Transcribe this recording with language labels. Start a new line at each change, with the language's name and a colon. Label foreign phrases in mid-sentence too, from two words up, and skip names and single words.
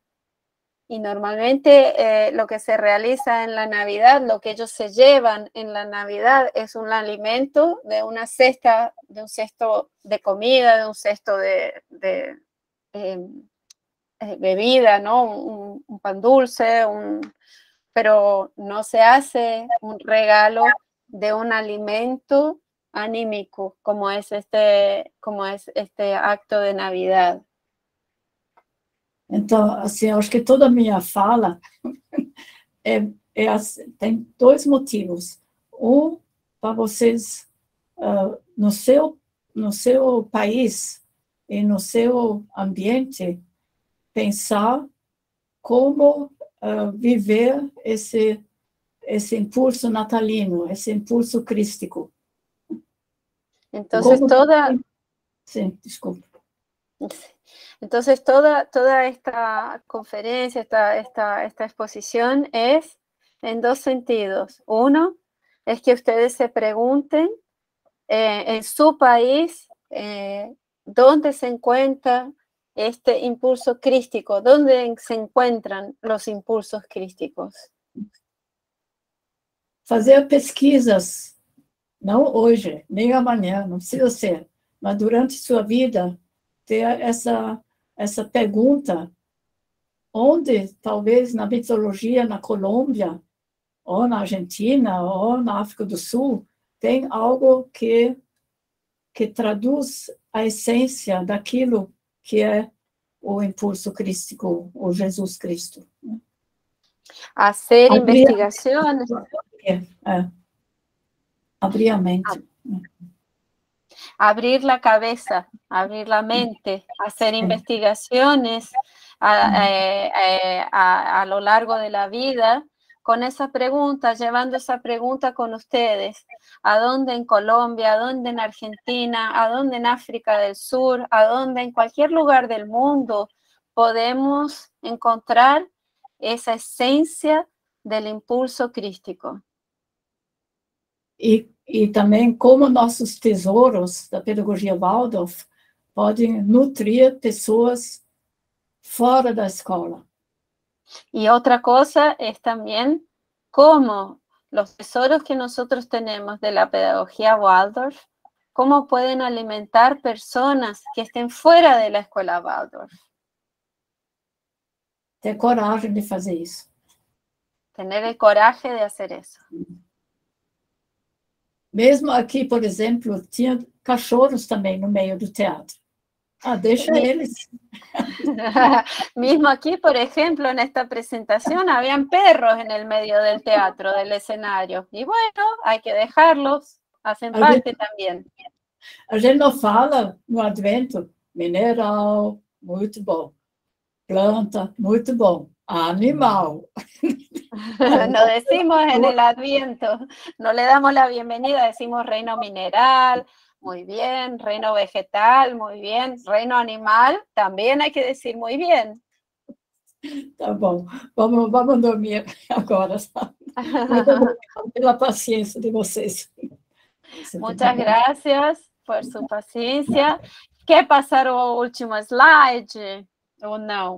Spanish: Y normalmente lo que se realiza en la Navidad, lo que ellos se llevan en la Navidad es un alimento de una cesta, de un cesto de comida, de un cesto de bebida, ¿no? Un pan dulce, pero no se hace un regalo de un alimento anímico como es este acto de Navidad.
Portuguese: Então, assim, eu acho que toda a minha fala tem dois motivos. Um, para vocês, no seu país e no seu ambiente, pensar como viver esse impulso natalino, esse impulso crístico.
Spanish: Entonces,
Portuguese: Sim, desculpa.
Spanish: Entonces, toda esta conferencia, esta exposición es en dos sentidos. Uno, es que ustedes se pregunten en su país dónde se encuentra este impulso crístico, dónde se encuentran los impulsos crísticos.
Portuguese: Fazer pesquisas, não hoje, nem amanhã, não precisa ser, mas durante sua vida, ter essa pergunta, onde talvez na mitologia na Colômbia, ou na Argentina, ou na África do Sul, tem algo que traduz a essência daquilo que é o impulso crístico, o Jesus Cristo.
Spanish: Hacer investigaciones.
Portuguese: Abrir a mente.
Spanish: Abrir la cabeza, abrir la mente, hacer investigaciones a lo largo de la vida con esa pregunta, llevando esa pregunta con ustedes. ¿A dónde en Colombia? ¿A dónde en Argentina? ¿A dónde en África del Sur? ¿A dónde en cualquier lugar del mundo podemos encontrar esa esencia del impulso crístico?
Portuguese: E também como nossos tesouros da pedagogia Waldorf podem nutrir pessoas fora da escola.
Spanish: Y otra cosa es también cómo los tesoros que nosotros tenemos de la pedagogía Waldorf, cómo pueden alimentar personas que estén fuera de la escuela Waldorf.
Portuguese: Ter coragem de fazer isso.
Spanish: Tener el coraje de hacer eso.
Portuguese: Mesmo aqui, por exemplo, tinha cachorros também no meio do teatro. Deixa eles.
Spanish: Mismo aquí, por ejemplo, en esta presentación, habían perros en el medio del teatro, del escenario. Y bueno, hay que dejarlos, hacen parte también.
Portuguese: A gente não fala no Advento, mineral, muito bom. Planta, muito bom. Animal.
Spanish: No decimos en el Adviento, no le damos la bienvenida, decimos reino mineral, muy bien, reino vegetal, muy bien, reino animal, también hay que decir muy bien.
Portuguese: Tá bom, vamos dormir agora. Muito obrigada pela paciência de vocês.
Spanish: Muchas gracias por su paciencia.
Portuguese: ¿Quer passar o último slide ou não?